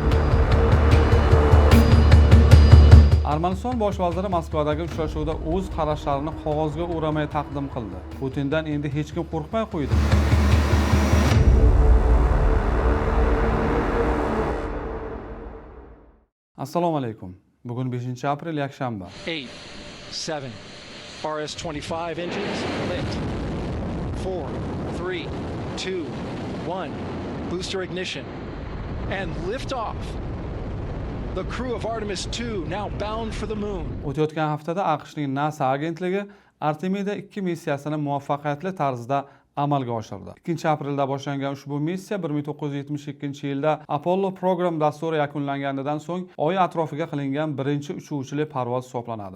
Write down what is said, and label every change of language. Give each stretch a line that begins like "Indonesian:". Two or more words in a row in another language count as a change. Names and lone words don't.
Uzbek: Armaniston bosh vaziri Moskvadagi uchrashuvda o'z qarashlarini qog'ozga o'ramay taqdim qildi. Putindan endi hech kim qo'rqmay qo'ydi. Assalomu alaykum. Bugun 5-aprel yakshanba.
English: 8, 7, RS-25 engines lit. 4, 3, 2, 1, booster ignition, and liftoff. The crew of Artemis 2 now bound for the moon.
Uzbek: O'tayotgan haftada AQShning NASA agentligi Artemida 2 missiyasini muvaffaqiyatli tarzda amalga oshirdi. 2-aprelda boshlangan ushbu missiya 1972-yilda Apollo program dasturi yakunlanganidan so'ng Oy atrofiga qilingan birinchi uchuvchili parvoz hisoblanadi.